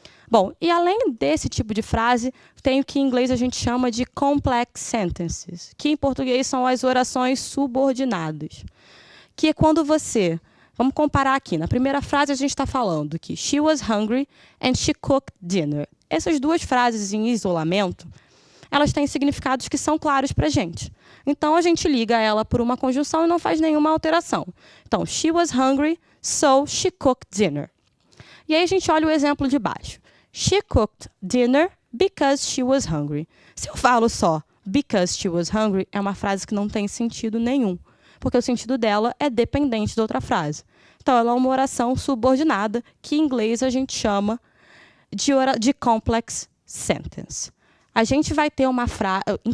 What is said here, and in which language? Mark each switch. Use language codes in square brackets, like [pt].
[pt] Bom, e além desse tipo de frase, tem o que em inglês a gente chama de complex sentences, que em português são as orações subordinadas, que é quando você Vamos comparar aqui. Na primeira frase, a gente está falando que she was hungry and she cooked dinner. Essas duas frases em isolamento, elas têm significados que são claros para a gente. Então, a gente liga ela por uma conjunção e não faz nenhuma alteração. [en] Então, she was hungry, so she cooked dinner. [pt] E aí a gente olha o exemplo de baixo. [en] She cooked dinner because she was hungry. [pt] Se eu falo só because she was hungry, é uma frase que não tem sentido nenhum, porque o sentido dela é dependente da outra frase. Então, ela é uma oração subordinada, que em inglês a gente chama de complex sentence. A gente vai ter uma frase...